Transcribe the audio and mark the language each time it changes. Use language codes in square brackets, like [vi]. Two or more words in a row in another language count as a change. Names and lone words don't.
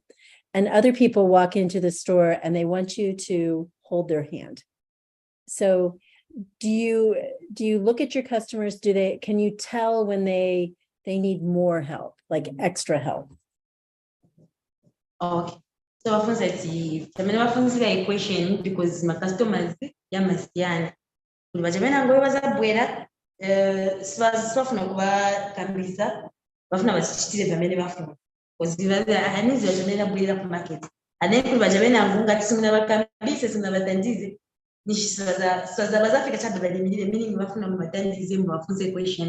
[en] And other people walk into the store and they want you to hold their hand. So do you look at your customers? Can you tell when they need more help, like extra help? [ny] Okay. So bafunza ati tamene bafunzira equation [en] because my customers [ny] yamasiyana. Kuli baje bena ngoyo bazabwera sibafuna kubatambisa bafuna bachitire pamene bafuna. Because anizi bajamena bwera ku market. Ane kuli baje bena ngunga tisimuna bakambise simuna batandize. Nishisaza bazafika chabe balimire meaning bafuna mubatandize mubafunze equation.